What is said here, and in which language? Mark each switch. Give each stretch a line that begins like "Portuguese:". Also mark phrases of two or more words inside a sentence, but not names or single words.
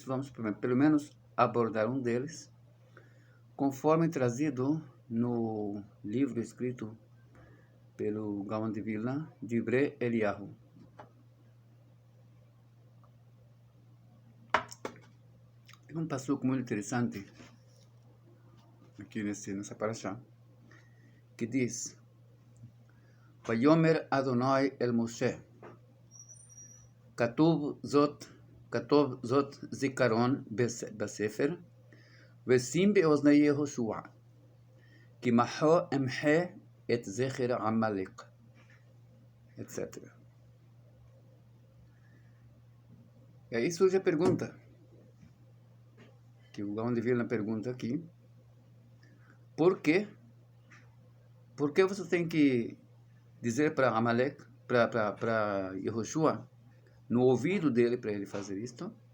Portuguese: Vamos pelo menos abordar um deles, conforme trazido no livro escrito pelo Gaon de Vilna, Divrei Eliyahu. Tem um passuco muito interessante aqui nessa parashá, que diz:
Hebrew: ויאמר אדוני אל משה, כתב זאת זכרון בספר, ושים באזני יהושע, כי מחה אמחה את זכר עמלק,
Portuguese: etc. E aí surge a pergunta, que o Gaon de Vilna pergunta aqui: por quê? Por que você tem que dizer para Amalek, para Yehoshua, no ouvido dele, para ele fazer isto?